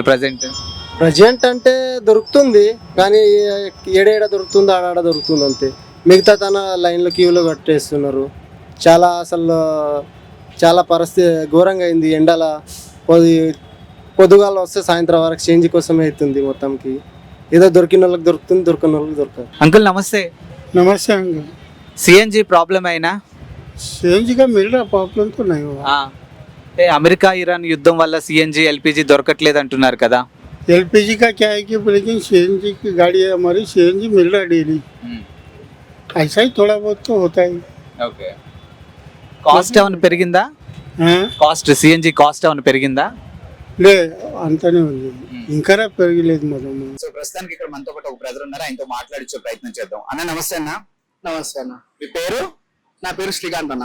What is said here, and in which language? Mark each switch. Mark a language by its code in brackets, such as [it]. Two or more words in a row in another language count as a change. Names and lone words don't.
[te] ప్రజెంట్ అంటే దొరుకుతుంది, కానీ ఏడేడ దొరుకుతుంది, ఆడాడ దొరుకుతుంది అంతే. మిగతా తన లైన్లో క్యూలో కట్టేస్తున్నారు. చాలా పరిస్థితి ఘోరంగా అయింది. ఎండల పొద్దుగాల వస్తే సాయంత్రం వరకు చేంజ్ కోసమే అవుతుంది మొత్తంకి. ఏదో దొరికిన వాళ్ళకి దొరుకుతుంది, దొరికిన వాళ్ళకి దొరకదు. అంకుల్ నమస్తే. [hi] नमस्ते अंकल। [te] సిఎన్జి ప్రాబ్లం అయినా? [hi] सीएनजी का मिल रहा प्रॉब्लम तो नहीं हुआ। [te] అమెరికా ఇరాన్ యుద్ధం వల్ల సిఎన్జి, ఎల్పిజి దొరకట్లేదు అంటున్నారు కదా. [hi] एलपीजी का क्या है कि लेकिन सीएनजी की गाड़ी है हमारी, सीएनजी मिल रहा है डेली। ऐसा ही थोड़ा बहुत तो होता है। [te] ఓకే. కాస్ట్ ఏమైనా పెరిగిందా? కాస్ట్ సిఎన్జి కాస్ట్ ఏమైనా పెరిగిందా? లే అంతనే ఉంది, ఇంకా పెరగలేదు మనం. సో ప్రస్తుతానికి ఇక్కడ మనతో పాటు ఒక బ్రదర్ ఉన్నారు, ఆయనతో మాట్లాడించే ప్రయత్నం చేద్దాం. అన్న నమస్తే. నమస్తే అన్న. మీ పేరు? నా పేరు శ్రీకాంత్ అన్న.